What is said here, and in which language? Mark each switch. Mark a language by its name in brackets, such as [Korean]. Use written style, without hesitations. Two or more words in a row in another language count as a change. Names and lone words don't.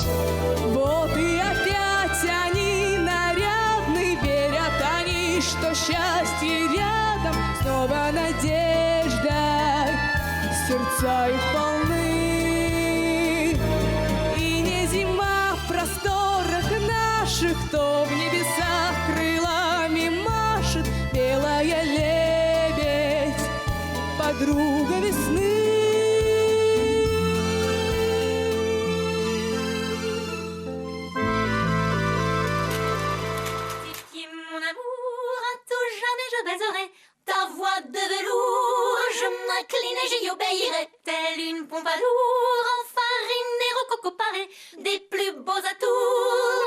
[Russian] Вот и опять они нарядны, верят они, что счастье рядом, снова надежда, сердца их полны. И не зима в просторах наших, кто в небесах крылами машет, белая лебедь, подруга весны. [French] Qui, mon amour, à tout jamais je baiserai ta voix de velours. Je m'incline et j'y obéirai, telle une pompadour enfarinée, rococo parée, des plus beaux atours.